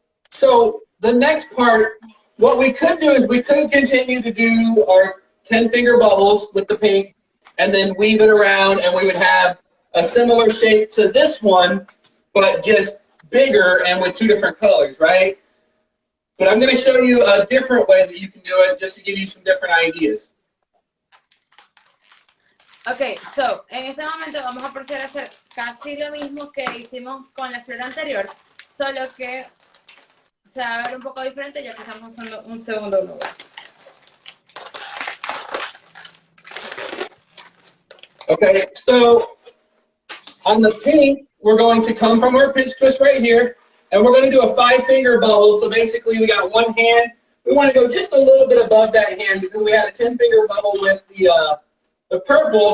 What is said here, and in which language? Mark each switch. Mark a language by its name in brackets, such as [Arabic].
[English] So the next part, what we could do is we could continue to do our 10-finger bubbles with the pink and then weave it around, and we would have a similar shape to this one, but just bigger and with 2 different colors, right? But I'm going to show you a different way that you can do it just to give you some different ideas. [Spanish] Ok, so, en este momento vamos a proceder a hacer casi lo mismo que hicimos con la flor anterior, solo que se va a ver un poco diferente ya que estamos usando un segundo globo. [English] Okay, so on the pink, we're going to come from our pinch twist right here, and we're going to do a 5-finger bubble. So basically, we got one hand. We want to go just a little bit above that hand because we had a 10-finger bubble with the purple.